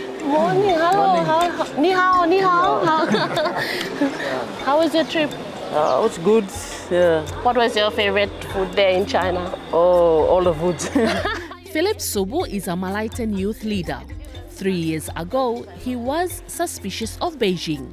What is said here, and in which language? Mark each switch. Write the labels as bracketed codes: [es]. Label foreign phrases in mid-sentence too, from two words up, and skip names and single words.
[en] Morning, hello. [zh] 你好，你好. [en] How was your trip? It was good. Yeah. What was your favorite food there in China? Oh, all the foods. Philip Subu is a Malaitan youth leader. 3 years ago, he was suspicious of Beijing.